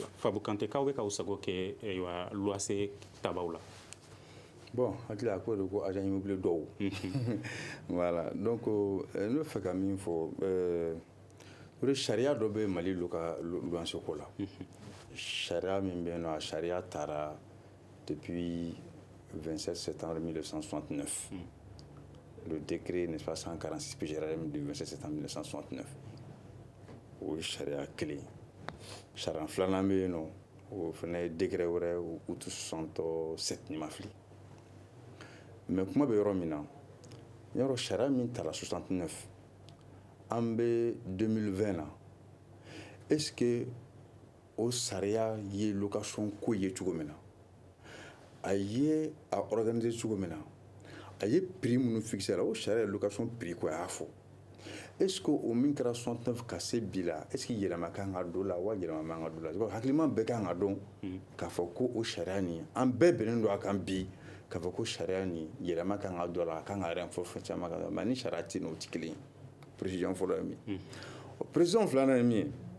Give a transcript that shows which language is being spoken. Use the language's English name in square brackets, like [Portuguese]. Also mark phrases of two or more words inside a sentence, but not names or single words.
[Bambara] Fabu Kante k'aw bɛ k'aw sago kɛ luwanse tabaw la. bon hakili a ko de ko [French] agent immobilier [Bambara] dɔw [French] voilà donc [Bambara] ne bɛ fɛ ka min fɔ o de sariya dɔ bɛ mali luwanse ko la sariya min bɛ yen nɔ a sariya taara [French] depuis 27 septembre 1969 [Bambara] le décret n'est-ce pas 146 PGRM du 27 septembre 1969 o ye sariya kelen sariya filanan bɛ yen nɔ o fana ye décret wɛrɛ août 67 ni ma fili mais kuma bɛ yɔrɔ min na yɔrɔ sariya min tara 69 an bɛ 2020 na [French] est ce [Bambara] que o sariya ye location ko ye cogo min na a ye a organiser cogo min na a ye prix minnu fixé la o sariya ye location prix ko a y'a fɔ [French] est ce que [Bambara] o min kɛra 69 ka se bi la [French] est ce que [Bambara] yɛlɛma kan ka don la wa yɛlɛma man ka don la hakilima bɛɛ kan ka dɔn k'a fɔ ko o sariya nin an bɛɛ bɛnnen don a kan bi k'a fɔ ko sariya nin yɛlɛma kan ka dɔ la a kan ka renforcer fɛn caman kan mais ni sariya tɛ n'o tɛ kelen ye précision fɔlɔ ye min ye précision filanan ye min